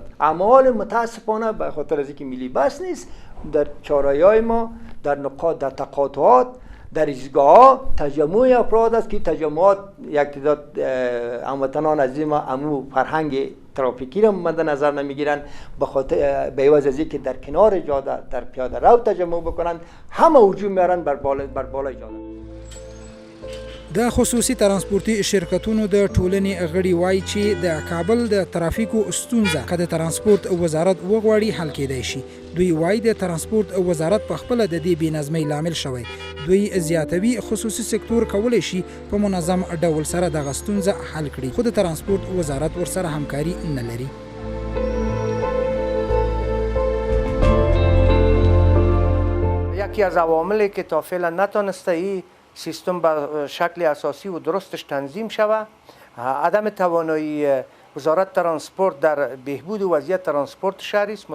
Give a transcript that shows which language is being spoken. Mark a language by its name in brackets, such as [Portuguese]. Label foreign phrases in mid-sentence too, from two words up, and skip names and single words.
[Persian] اما حال متاسفانه به خاطر از اینکه ملی بس نیست در چهارراهی‌های ما در نقاط در تقاطعات در ایستگاه‌ها تجمع افراد است که تجمعات یک تعداد هموطنان عزیز ما امو فرهنگ ترافیکی را مد نظر نمیگیرن به خاطر به عوض از اینکه در کنار جاده در پیاده رو تجمع بکنن همه هجوم میارن بر بالای جاده. [Pashto] د خصوصي ترانسپورتي شرکتونو د ټولنې غړي وایي چې د کابل د ترافیکو ستونزه که د ترانسپورت وزارت وغواړي حل کېدای شي. دوی وایي د ترانسپورت وزارت په خپله د دې بېنظمۍ لامل شوی. دوی زیاتوي خصوصي سکتور کولی شي په منظم ډول سره دغه ستونزه حل کړي خو د ترانسپورت وزارت ورسره همکاري نه لري. [Persian] یکی از عواملی که تا فعلا نتانسته این سیستم به شکل اساسی و درستش تنظیم شود عدم توانایی وزارت ترانسپورت در بهبود وضعیت ترانسپورت شهری است.